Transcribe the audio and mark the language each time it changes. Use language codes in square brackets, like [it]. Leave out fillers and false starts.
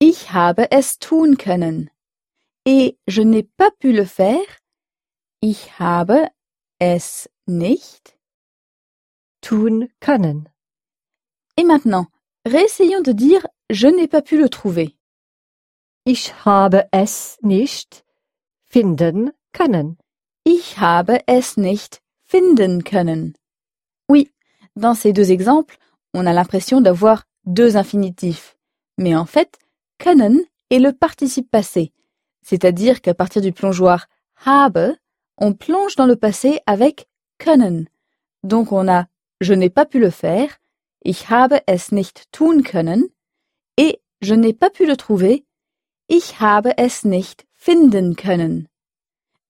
[de] Ich habe es tun können. [fr] Et je n'ai pas pu le faire. [de] Ich habe es nicht tun können. [fr] Et maintenant, réessayons de dire je n'ai pas pu le trouver. [de] Ich habe es nicht finden können. Ich habe es nicht finden können. [fr] Oui, dans ces deux exemples, on a l'impression d'avoir deux infinitifs. Mais en fait, können est le participe passé, c'est-à-dire qu'à partir du plongeoir habe, on plonge dans le passé avec können. Donc on a « je n'ai pas pu le faire »,« [de] ich habe es nicht tun können [fr] » et « je n'ai pas pu le trouver »,« [de] ich habe es nicht finden können ».